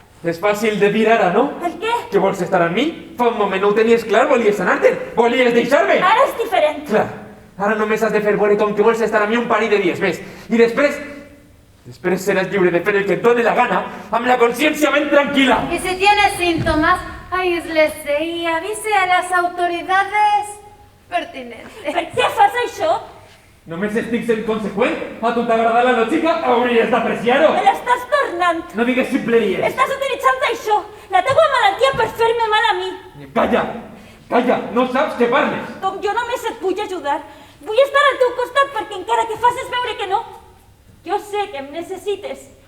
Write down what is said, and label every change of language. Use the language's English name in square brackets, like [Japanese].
[Catalan] És fàcil de dir ara, no? El què? Que vols estar amb mi? Fa un moment no ho tenies clar, volies anar-te'n. Volies deixar-me. Ara és diferent. Clar. Ara només has de fer veure com que vols estar amb mi un parell de dies més. I després seràs lliure de fer el que et doni la gana amb la consciència ben tranquil·la. [Spanish] Y si tiene síntomas, aíslese y avise a las autoridades pertinentes. [Catalan] Per què fas això? Només estic sent conseqüent? A tu t'agrada la lògica? Hauries d'apreciar-ho. Me l'estàs tornant. No digues ximpleries. Estàs utilitzant això, la teua malaltia per fer-me mal a mi. Calla, calla, no saps què parles. Com jo només et vull ajudar. Vull estar al teu costat perquè encara que facis veure que no, jo sé que em necessites.